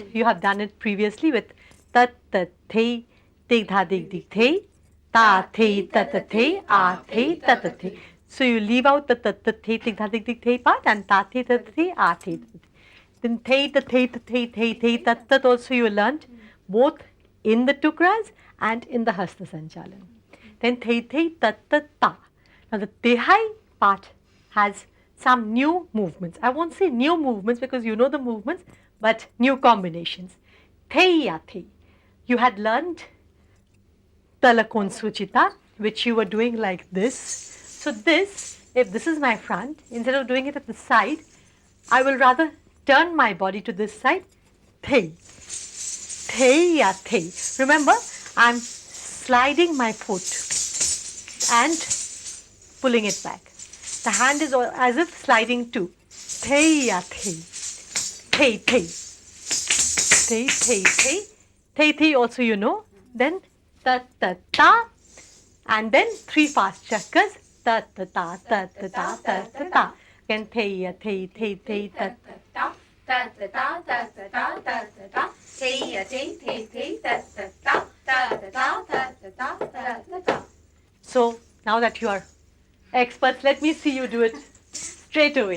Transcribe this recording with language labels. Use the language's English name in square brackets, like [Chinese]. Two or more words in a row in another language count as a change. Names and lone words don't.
[English] You have done it previously with tat tat the, dig dha dig dig the, ta the tat the, a the tat the. So you leave out the tat tat the, dig dha dig dig the part and ta the tat the, a the. Then the tat tat also you learnt both in the tukras and in the [Sanskrit] hasta sanchalan. Then tat tat ta. [English] Now the tehai part has some new movements. I won't say new movements because you know the movements, but new combinations. Theya the. You had learnt Talakon Suchita, which you were doing like this. So this, if this is my front, instead of doing it at the side, I will rather turn my body to this side. Thei. Theya the. Remember, I'm sliding my foot and pulling it back. The hand is as if sliding too. Theya the. Thei, thei. Thei, thei, thei. Thei, thei also you know. Then ta, ta, ta. And then 3 fast chakras. Ta, ta, ta, ta, ta, ta, ta, ta, ta. Again, theya, thei, thei, thei, ta, ta. Ta ta ta ta ta ta ta ta ta. Hey ya hey hey hey ta ta ta ta ta ta ta ta ta ta ta. So now that you are experts, let me see you do it straight away.